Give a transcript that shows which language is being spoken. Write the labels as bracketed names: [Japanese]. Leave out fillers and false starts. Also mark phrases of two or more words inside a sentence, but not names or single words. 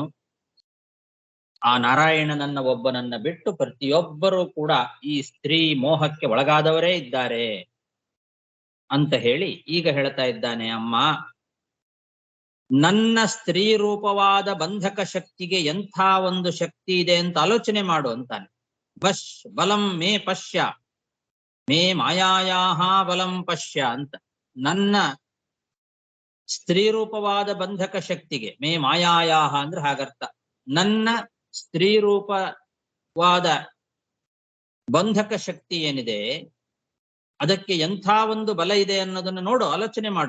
[Kannada] ಆ ನಾರಾಯಣನನ್ನ ಒಬ್ಬನನ್ನ ಬಿಟ್ಟು ಪ್ರತಿಯೊಬ್ಬರೂ ಕೂಡ ಈ ಸ್ತ್ರೀ ಮೋಹಕ್ಕೆ ಒಳಗಾದವರೇ ಇದ್ದಾರೆ ಅಂತ ಹೇಳಿ ಈಗ ಹೇಳ್ತಾ ಇದ್ದಾನೆ, ಅಮ್ಮ ನನ್ನ ಸ್ತ್ರೀ ರೂಪವಾದ ಬಂಧಕ ಶಕ್ತಿಗೆ ಎಂಥ ಒಂದು ಶಕ್ತಿ ಇದೆ ಅಂತ ಆಲೋಚನೆ ಮಾಡು ಅಂತಾನೆ. [Sanskrit] ಬಲಂ ಮೇ ಪಶ್ಯ ಮೇ ಮಾಯಾಯಾಹ ಬಲಂ ಪಶ್ಯ ಅಂತ. [Kannada] ನನ್ನ ಸ್ತ್ರೀ ರೂಪವಾದ ಬಂಧಕ ಶಕ್ತಿಗೆ, [Sanskrit] ಮೇ ಮಾಯಾಯಾಹ [Kannada] ಅಂದ್ರೆ ಹಾಗರ್ಥ, ನನ್ನ ಸ್ತ್ರೀ ರೂಪವಾದ ಬಂಧಕ ಶಕ್ತಿ ಏನಿದೆ ಅದಕ್ಕೆ ಎಂಥ ಒಂದು ಬಲ ಇದೆ ಅನ್ನೋದನ್ನ ನೋಡು, ಆಲೋಚನೆ ಮಾಡು.